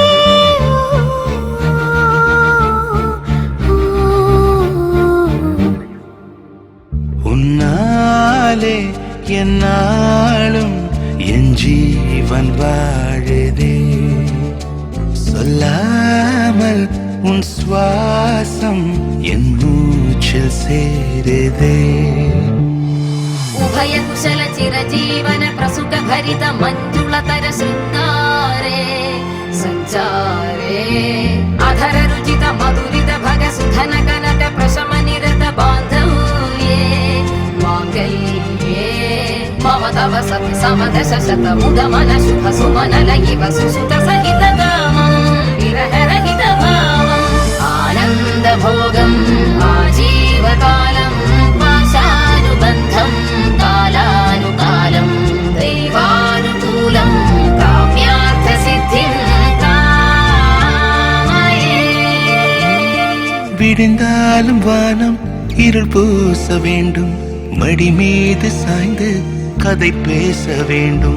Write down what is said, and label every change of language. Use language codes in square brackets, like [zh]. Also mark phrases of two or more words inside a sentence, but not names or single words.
[ta] உன்னாலே என்னாலும் என் ஜீவன் வாழுதே சொல்லாமல் உன் சுவாசம் என் மூச்சில் சேருதே [sa] उभय कुशल चिरजीवन प्रसुख भरित मञ्जुलतर शृङ्गारे सञ्चारे अधर रुचित मधुरित भग सुधन कनक प्रशम निरत बान्धव्ये माङ्गल्ये मम तव सति समदश शत मुद मन शुभ सुमन लयिव सुसुत सहित गामम् विरह रहित भावम् आनन्द भोगम् आजीव देवकालम् पाशानुबन्धम् कालानुकालम् दैवानुकूलम् काम्यार्थ सिद्धिम् தாயே. [ta] விடிந்தாலும் வானம் இருள் பூச வேண்டும், மடி மீது சாய்ந்து கதை பேச வேண்டும்.